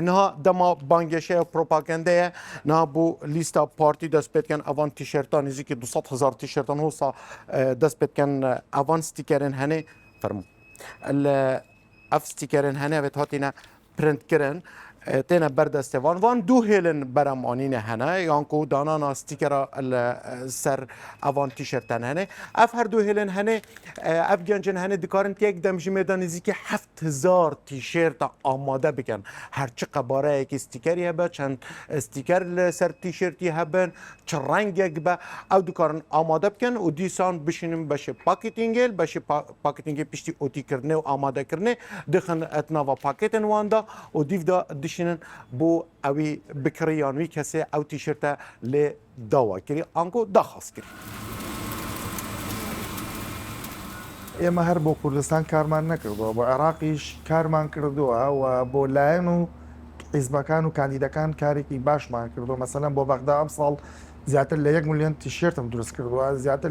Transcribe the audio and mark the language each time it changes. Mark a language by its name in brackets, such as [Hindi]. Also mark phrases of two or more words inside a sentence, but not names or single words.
[Kurdish] نه دما بانگشه و پروپاگنده نه بو لیستا پارتی دست بید کن اوان تیشرتان نزی که 200,000 تیشرتان وصا دست بید کن اوان ستیکرن هنه فرمو اف ستیکرن هنه وید هاتینا پرنت کرن تینا بردسته وان دو هیلن برام آنین هنه یانکو دانانا ستیکرا سر اوان تیشرتن هنه اف هر دو هیلن هنه اف گنجن هنه دکارن یک دمجی میدان نزدیک 7,000 تیشرت آماده بکن هر چه قباره یک استیکری هبه چند استیکر سر تیشرتی هبن چه رنگ با او دکارن آماده بکن و دیسان بشینیم بشه پاکتینگل بشه پاکتینگل پشتی اوتی کرنه و آماده کرنه دخن اتناوا پاکتن واندا و دیو دا دشینن بو اوی بکریانوی کسی او تیشرتا لی داوا کری آنکو دا خاص کری [Central Kurdish] ئێمە هەر بۆ کوردستان کارمان نەکردووە بۆ عێراقیش کارمان کردووە و بۆ لایەن و حیزبەکان و کاندیدەکان کارێکی باشمان کردووە مەسەلەن بۆ بەغدا ئەم ساڵ زیاتر لە 1 ملیۆن تیشێرتم دروست کردووە زیاتر